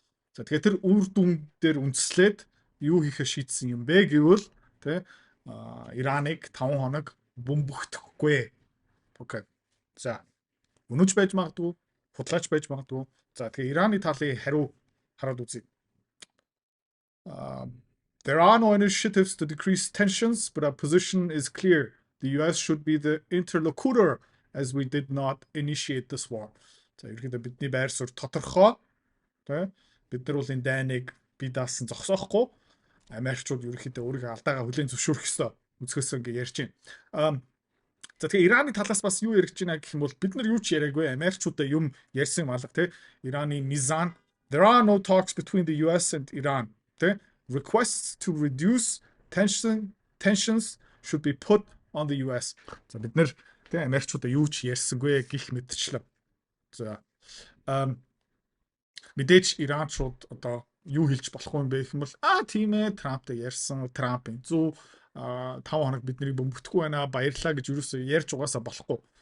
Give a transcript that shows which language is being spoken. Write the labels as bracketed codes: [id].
[mn] За тэгэхээр тэр үр дүн дээр үндэслээд юу хийхэ шийдсэн юм бэ гэвэл тэ Ираныг 5 хоног бөмбөгдөхгүй. Окей. За өнөж байж магадгүй, худлаач байж магадгүй. За тэгэхээр Ираны талын хариу хараад үзье. [en] There are no initiatives to decrease tensions, but our position is clear. The US should be the interlocutor as we did not initiate this war. [mn] За ерөнхийдөө бидний байр суурь тодорхой. Тэ бид нар бол энэ дайныг бие даасан зогсоохгүй. Америкчууд ерөнхийдөө өөрийнхөө алдаагаа хүлээн зөвшөөрөх ёстой. Үзэхээс ингэ ярьж байна. За тэгээ Ираны талаас бас юу яригч байна гэх юм бол бид нар юу ч яриаггүй. Америкчуудаа юм ярьсан малга тэ Ираны мизан. [en] There are no talks between the US and Iran. Тэ requests to reduce tensions should be put on the US. [mn] За бид нар тэ Америкчуудаа юу ч ярьсангүй гэх мэтчлээ. За мэдээж Иранчууд одоо юу хэлж болох юм бэ гэх юм бол тийм ээ Трамптай ярьсан, Трампын зөв 5 хоног биднийг бөмбөгдөхгүй байна баярлаа гэж юусоо ярьж угаасаа болохгүй.